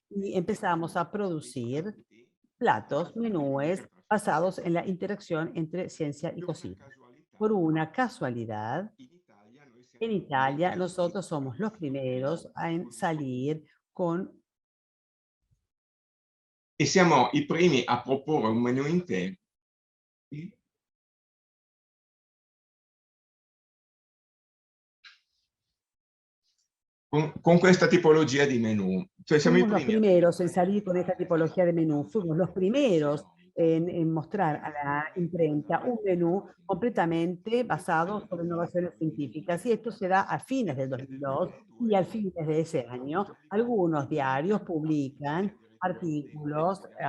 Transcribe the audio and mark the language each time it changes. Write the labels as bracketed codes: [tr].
[es] Y empezamos a producir platos, menúes basados en la interacción entre ciencia y cocina. Por una casualidad, en Italia nosotros somos los primeros en salir con [it] E siamo i primi a proporre un menù intero. Con questa tipologia di menù. Cioè siamo i [es] fuimos los [it] primi [es] primeros en salir con esta tipología de menú, fuimos los primeros en mostrar a la imprenta un menú completamente basado sobre innovaciones científicas, y esto se da a fines del 2002, y al fines de ese año algunos diarios publican artículos.